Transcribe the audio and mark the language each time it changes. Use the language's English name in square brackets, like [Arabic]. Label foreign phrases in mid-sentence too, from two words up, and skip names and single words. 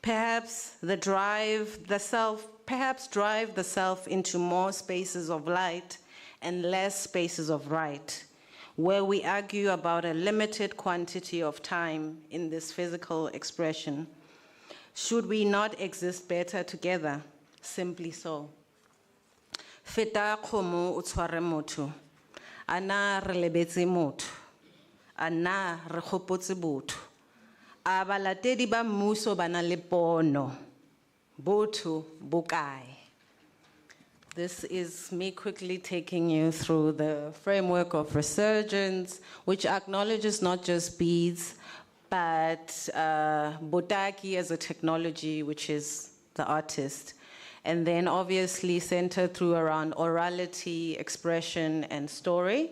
[English] perhaps drive the self into more spaces of light and less spaces of right, where we argue about a limited quantity of time in this physical expression. Should we not exist better together? Simply so. [Southern Sotho] Feta khomo o tshware motho. Ana re lebetse motho. Ana re khopotse botho. A balatedi ba mmuso ba na le pono. Botho bokae. [English] This is me quickly taking you through the framework of resurgence, which acknowledges not just beads, but Botaki as a technology, which is the artist. And then obviously centered through around orality, expression, and story.